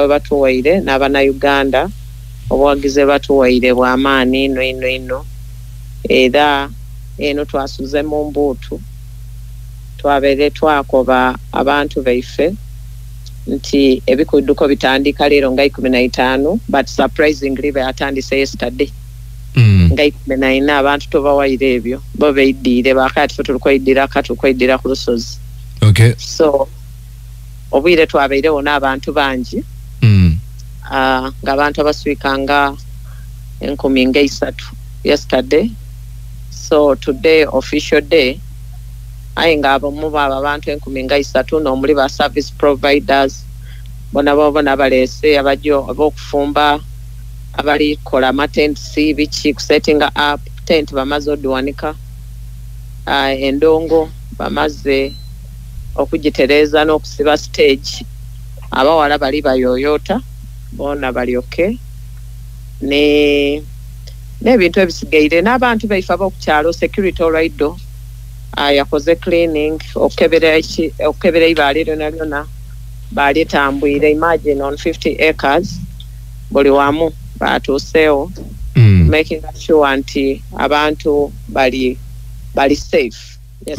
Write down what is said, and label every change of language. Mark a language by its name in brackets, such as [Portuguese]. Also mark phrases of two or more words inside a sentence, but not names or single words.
[Soga] we batuwaire n'abana Uganda obuwagizi batuwaire bw'amaani ino era eno twasuze mu mbuutu twabere twakoba abantu baife nti ebikudduko bitandika leero nga 15 [English] but surprisingly [Soga] byatandise yesterday nga 14 abantu tobawaire ebyo bo beidire bakati ffe tulikoidira ku lusozi. Okay. So obwire twabeirewo n'abantu bangi ng'abantu abaswikanga 13,000 yesterday. [English] So today official day [Soga] aye ng'abamu abantu 13,000 n'omuli ba [English] service providers [Soga] bona baleese ab'okufumba abali kola matenti biki kusettinga [English] up tent [Soga] bamaze odiwanika endongo bamaze okugitereza n'okusiba stage abawala bali bayoyota bona bali okay n'ebintu ebisigaire n'abantu baife ab'okukyalo security olwaido yakoze cleaning okukebera ibaale lyona baali tambwire [English] imagine on 50 acres [Soga] buli wamu batuuseewo [English] making sure [Soga] nti abantu bali [English] safe. Yes,